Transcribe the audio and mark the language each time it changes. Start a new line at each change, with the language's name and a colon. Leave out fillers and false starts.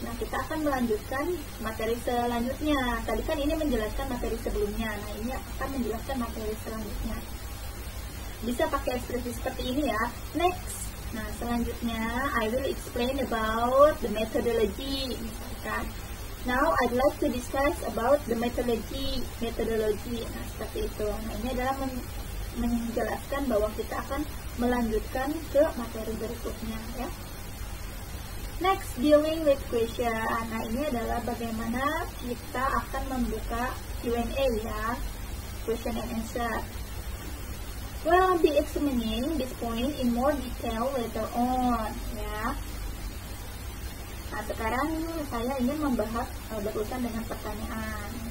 Indonesian: Nah, kita akan melanjutkan materi selanjutnya. Tadi kan ini menjelaskan materi sebelumnya. Nah, ini akan menjelaskan materi selanjutnya. Bisa pakai ekspresi seperti ini ya.
English: Next.
Indonesian: Nah, selanjutnya
English: I will explain about the methodology.
Indonesian: Misalkan,
English: now I'd like to discuss about the methodology.
Indonesian: Nah, seperti itu. Nah, ini adalah menjelaskan bahwa kita akan melanjutkan ke materi berikutnya ya.
English: Next, dealing with question.
Indonesian: Nah, ini adalah bagaimana kita akan membuka Q&A ya,
English: question and answer. Well, I'll be examining this point in more detail later on ya.
Indonesian: Nah, sekarang saya ingin membahas berurusan dengan pertanyaan.